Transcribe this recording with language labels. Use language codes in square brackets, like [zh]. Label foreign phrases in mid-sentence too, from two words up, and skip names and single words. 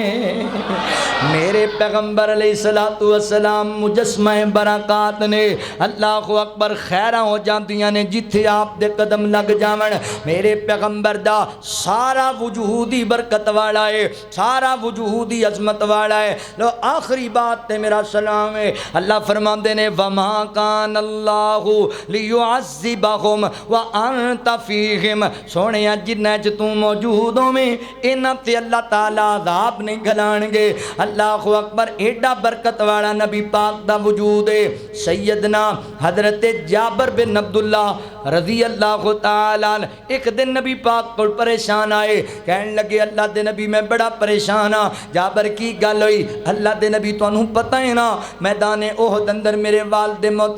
[pa] میرے پیغمبر [ar] عليه الصلاة والسلام [pa] مجسمہ برکات نے. [ar] الله أكبر, [pa] خیراں ہو جاندیاں نے جتھے آپ دے قدم لگ جاون. میرے پیغمبر دا سارا وجودی برکت والا ہے، سارا وجودی عظمت والا ہے. لو آخری بات تے میرا سلام ہے. اللہ فرماتے نے [ar] وما كان الله ليعذبهم و أنت فيهم. [pa] सोने فرمایا جنہ چ تو موجود ہوویں انہاں تے اللہ تعالی عذاب نہیں گھلان گے [ar] اللہ اکبر [pa] ایڈا برکت والا نبی پاک دا وجود ہے سیدنا حضرت جابر بن عبداللہ [ar] رضی اللہ تعالی عنہ [pa] ایک دن نبی پاک کو پریشان آئے کہنے لگے اللہ دے نبی میں بڑا پریشان ہاں جابر کی گل ہوئی اللہ دے نبی تانوں پتہ ہے نا میدان احد اندر میرے والد موت